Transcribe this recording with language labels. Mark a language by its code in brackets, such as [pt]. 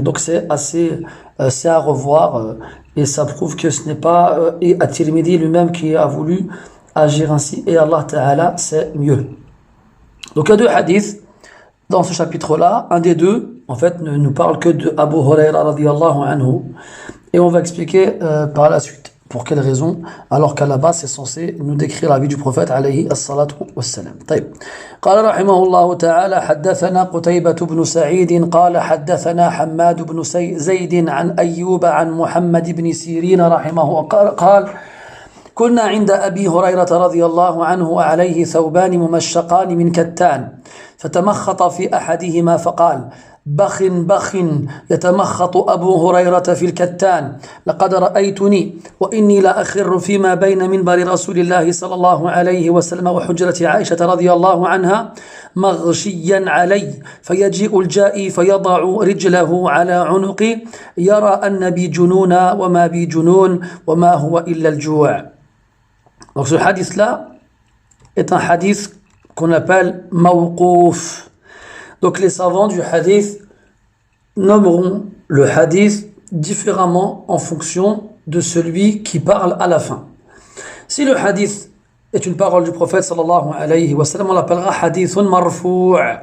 [fr] Donc, c'est à revoir. Et ça prouve que ce n'est pas at-Tirmidhi lui-même qui a voulu agir ainsi, et Allah Ta'ala c'est mieux. Donc il y a 2 hadiths dans ce chapitre-là. Un des 2, en fait, ne nous parle que de Abu Huraira radiyallahu anhu, et on va expliquer par la suite pour quelle raison, alors qu'à la base c'est censé nous décrire la vie du prophète alayhi as-salatu wassalam. [ar] طيب. قال رحمه الله تعالى حدثنا قتيبة بن سعيد قال حدثنا حماد بن زيد عن أيوب عن محمد بن سيرين رحمه قال كنا عند أبي هريرة رضي الله عنه عليه ثوبان ممشقان من كتان فتمخط في أحدهما فقال بخ بخ يتمخط أبو هريرة في الكتان لقد رأيتني وإني لأخر فيما بين منبر رسول الله صلى الله عليه وسلم وحجرة عائشة رضي الله عنها مغشيا علي فيجيء الجائي فيضع رجله على عنقي يرى أن بي جنونا وما بي جنون وما هو إلا الجوع. [fr] Donc ce hadith-là est un hadith qu'on appelle mawqouf. Donc les savants du hadith nommeront le hadith différemment en fonction de celui qui parle à la fin. Si le hadith est une parole du prophète sallallahu alayhi wa sallam, on l'appellera hadithun marfou'.